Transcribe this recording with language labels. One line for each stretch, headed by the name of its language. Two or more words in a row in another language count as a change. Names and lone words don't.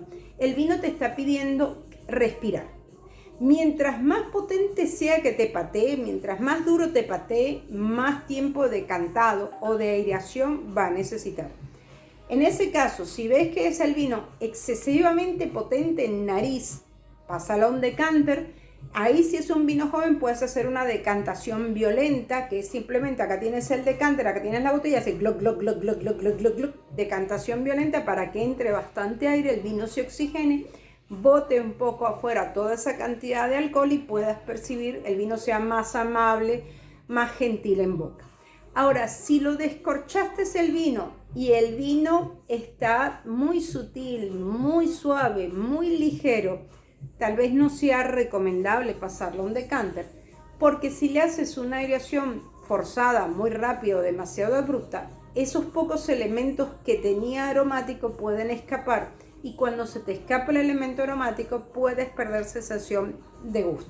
Spanish: El vino te está pidiendo respirar. Mientras más potente sea que te patee, mientras más duro te patee, más tiempo de decantado o de aireación va a necesitar. En ese caso, si ves que es el vino excesivamente potente en nariz, pásalo a un decanter. Ahí si es un vino joven puedes hacer una decantación violenta, que es simplemente acá tienes el decanter, acá tienes la botella, hace gloc, gloc, gloc, gloc, gloc, gloc, gloc, gloc. Decantación violenta para que entre bastante aire, el vino se oxigene, bote un poco afuera toda esa cantidad de alcohol y puedas percibir el vino sea más amable, más gentil en boca. Ahora, si lo descorchaste el vino y el vino está muy sutil, muy suave, muy ligero, tal vez no sea recomendable pasarlo a un decanter, porque si le haces una aireación forzada, muy rápido, demasiado abrupta, esos pocos elementos que tenía aromático pueden escapar y cuando se te escapa el elemento aromático puedes perder sensación de gusto.